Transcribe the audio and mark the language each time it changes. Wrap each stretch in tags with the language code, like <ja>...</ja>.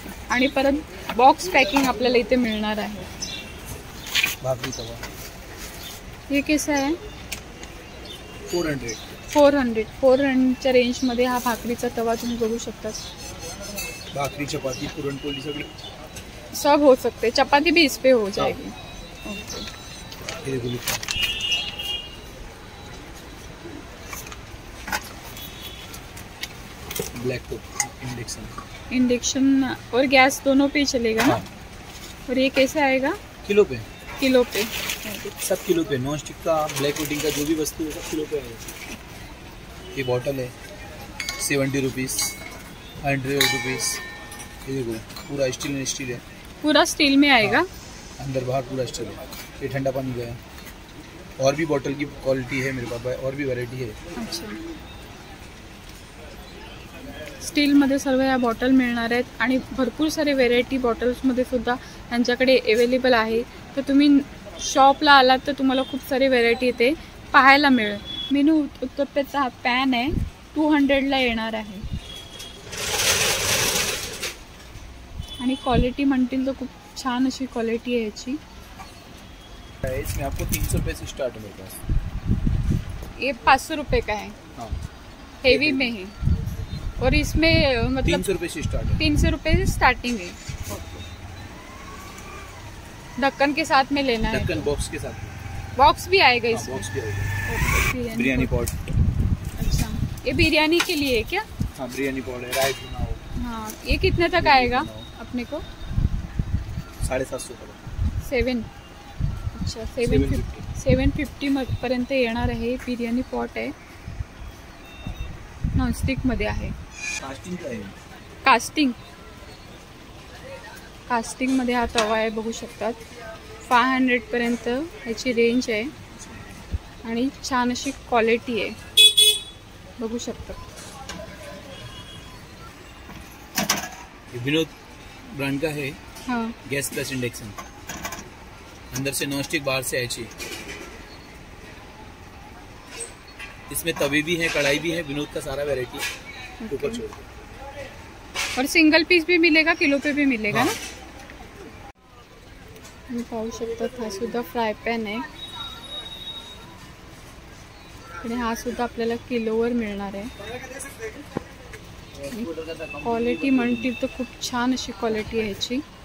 <mr>आणि परत box packing आपल्याला इथे मिळणार आहे। भाकरी तवा हे कैसा आहे? 400। 400च्या रेंज मध्ये हा भाकरीचा तवा तुम्ही बघू शकता। भाकरी चपाती पुरणपोळी सगळे</mr> <hi>सब हो सकते, चपाती भी इस पे हो जाएगी। ओके। ये देखो लिखा ब्लैक टॉप इंडक्शन। इंडक्शन और गैस दोनों पे चलेगा ना? हाँ। और ये कैसे आएगा? किलो पे। किलो पे। सब किलो पे। नॉन स्टिक का, ब्लैक कोटिंग का जो भी वस्तु है सब किलो पे आएगा। ये बॉटल है 70 रुपीज़, 100 रुपीज़। ये देखो पूरा स्टील में स्टील है। पूरा स्टील में आएगा? अंदर बाहर पूरा स्टील है। ये ठंडा पानी का है। और भी बॉटल की क्वालिटी है मेरे पास, और भी वैरायटी है।</hi> <mr>अच्छा, स्टील मध्ये सर्व या बॉटल मिळणार आहेत आणि भरपूर सारे व्हेरायटी बॉटल्स मध्ये सुद्धा यांच्याकडे अवेलेबल आहे। तर तुम्ही शॉपला आलात तर तुम्हाला खूप सारे व्हेरायटी इथे पाहायला मिळेल। मेनू उत्तप्प्याचा हा पॅन आहे, 200 ला येणार आहे आणि क्वालिटी म्हणतील तर खूप छान अशी क्वालिटी आहे याची।</mr> <hi>इसमें आपको 300 रुपये से स्टार्ट है मेरे पास। ये 500 रुपये का है। हाँ, हेवी में है। और इसमें मतलब 300 रुपये से स्टार्ट है। 300 रुपये से स्टार्टिंग है। ढक्कन के साथ में लेना है? ढक्कन बॉक्स के साथ। बॉक्स भी आएगा हाँ, इसमें? बॉक्स भी आएगा। बिरयानी पॉट। अच्छा, ये बिरयानी के लिए है क्या? हाँ, बिरयानी पॉट है, राइस बनाओ। हाँ, ये कितने तक आएगा अपने को? 750 का। 7।</hi> <mr>अच्छा, 750 पर्यंत येणार आहे। बिर्याणी पॉट आहे। नॉनस्टिकमध्ये आहे. कास्टिंगचा आहे. कास्टिंगमध्ये हा तवा आहे, बघू शकतात. 500 पर्यंत ह्याची रेंज आहे आणि छान अशी क्वालिटी आहे, बघू शकतात.</mr> <hi>विनोद ब्रांड का है. हाँ, गैस प्लस इंडक्शन, अंदर से नॉन स्टिक, बाहर से ऐची. इसमें तवे भी है, कढ़ाई भी है, विनोद का सारा वैरायटी ऊपर छोड़ दो. और सिंगल पीस भी मिलेगा, किलो पे भी मिलेगा ना.</hi> <mr>तुम्ही पाहू शकता हा सुद्धा फ्राय पॅन आहे आणि हा सुद्धा आपल्याला किलोवर मिळणार आहे. क्वालिटी म्हणतील तर खूप छान अशी क्वालिटी आहे ह्याची.</mr>